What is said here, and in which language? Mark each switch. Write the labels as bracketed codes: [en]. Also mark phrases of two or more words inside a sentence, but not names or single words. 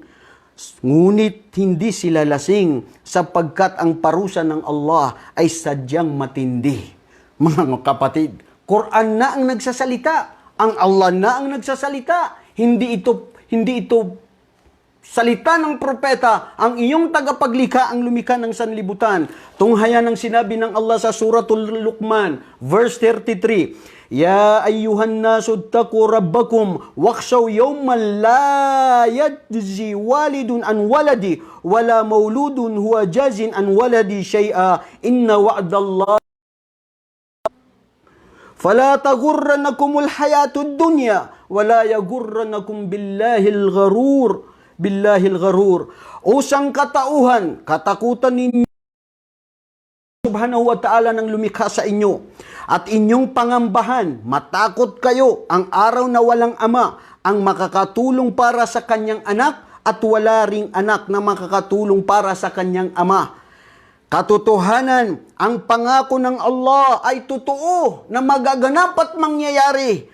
[tl] Ngunit hindi sila lasing sapagkat ang parusa ng Allah ay sadyang matindi. Mga kapatid, Quran na ang nagsasalita, ang Allah na ang nagsasalita. Hindi ito salita ng propeta, ang iyong tagapaglikha ang lumikha ng sanlibutan. Tunghayan ang sinabi ng Allah sa Suratul Luqman, verse 33. [ar] يا أيها الناس اتقوا ربكم واخشوا يوما لا يجزي والد عن ولده ولا مولود هو جاز عن ولده شيئا إن وعد الله فلا تغرنكم الحياة الدنيا ولا يغرنكم بالله الغرور. [tl] O sangkatauhan, katakutan ninyo [ar] سبحانه وتعالى [tl] ng lumikha sa inyo at inyong pangambahan, matakot kayo ang araw na walang ama ang makakatulong para sa kanyang anak at wala ring anak na makakatulong para sa kanyang ama. Katotohanan, ang pangako ng Allah ay totoo na magaganap at mangyayari.